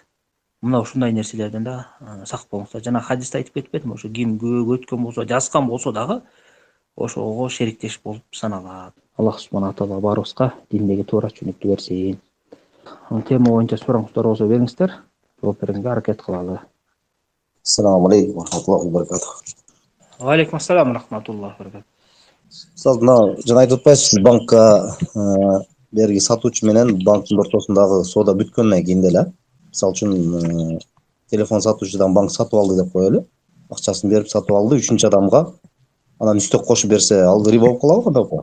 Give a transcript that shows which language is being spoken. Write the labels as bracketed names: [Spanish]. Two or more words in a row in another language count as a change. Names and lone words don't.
[Kyrgyz] Мына ушундай нерселерден да сак болуңуздар. Жана хадисте айтып кетпедимби, ошо ким күбөгө өткөн болсо, жазган болсо дагы ошого шериктеш болуп саналат. [Arabic] الله سبحانه وتعالى [Kyrgyz] баарыбызга диндеги туура түшүнүктү берсин. Тема боюнча сурооңуздар болсо бериңиздер, жооп берүүгө аракет кылалы. [Arabic] السلام عليكم ورحمة الله وبركاته. وعليكم السلام رحمة الله وبركاته. [Kyrgyz] Саз мына жана айтып атпайсызбы, банкка берги сатуучу менен банктын ортосундагы соода бүткөндөн кийин деле, мисалы үчүн телефон сатуучудан банк сатып алды деп коелу. Акчасын берип сатып алды, үчүнчү адамга анан үстөк кошуп берсе, ал риба болуп калабы, кандай болот?